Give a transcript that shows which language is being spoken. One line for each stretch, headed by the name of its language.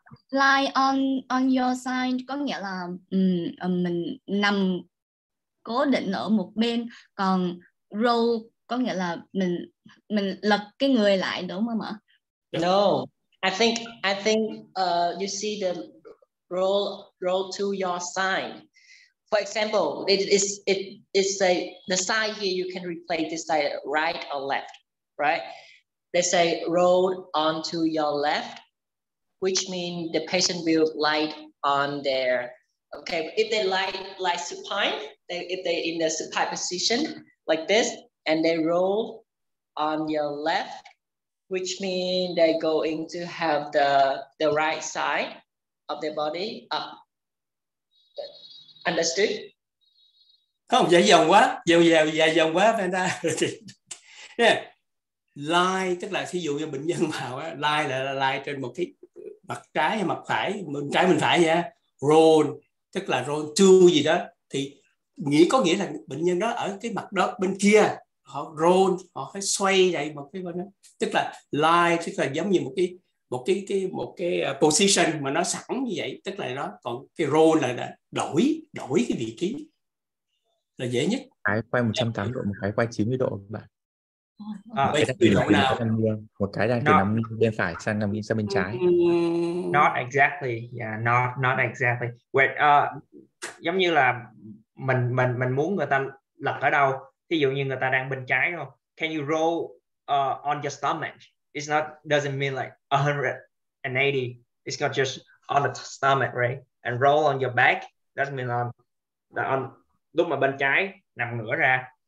English: Lie on your side
Vietnamese: có nghĩa là mình nằm cố định ở một bên, còn roll có nghĩa là mình lật cái người lại, đúng không ạ?
English: No, I think you see the roll to your side. For example, it's the side here, you can replace this side right or left, right? They say roll onto your left, which means the patient will lie on their, okay, if they lie supine, if they in the supine position like this, and they roll on your left, which means they're going to have the right side of their body up. Understood?
Vietnamese: Không, dài dòng quá, dài dòng quá phải ta. Yeah. Lie tức là ví dụ như bệnh nhân vào á, lie là lie trên một cái mặt trái hay mặt phải, bên trái bên phải nha. Roll tức là roll to gì đó, thì có nghĩa là bệnh nhân đó ở cái mặt đó bên kia, họ roll, họ phải xoay vậy một cái bên đó. Tức là lie tức là giống như một cái position mà nó sẵn như vậy, tức là nó, còn cái roll là đổi cái vị trí là dễ nhất. Cái quay 180 độ, một cái quay 90 độ các bạn. Một cái từ độ nào? Một cái đang từ nằm bên phải sang bên trái.
English: Not exactly, yeah, not exactly.
Vietnamese: Wait, giống như là mình muốn người ta lật ở đâu. Ví dụ như người ta đang bên trái không?
English: Can you roll on your stomach? It's not doesn't mean like 180. It's not just on the stomach, right? And roll on your back.
Vietnamese: That means on lúc mà bên trái nằm ngửa ra.